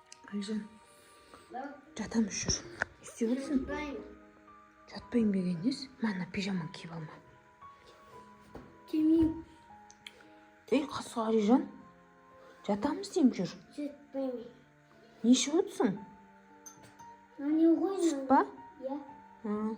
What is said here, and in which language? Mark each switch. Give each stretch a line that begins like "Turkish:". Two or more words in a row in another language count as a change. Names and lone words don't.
Kazakh: Alican. Жатамыз жүр.
Turkish: İstiyor musun?
Kazakh: Жатпайын дегеніңіз, мана пижаманы киіп алма. Кимеймін. Ей, қасқа Алижан. Жатамыз деймін жүр. Жатпаймын. Не ішіп отырсың? Не ғой? Сүт па? Иә.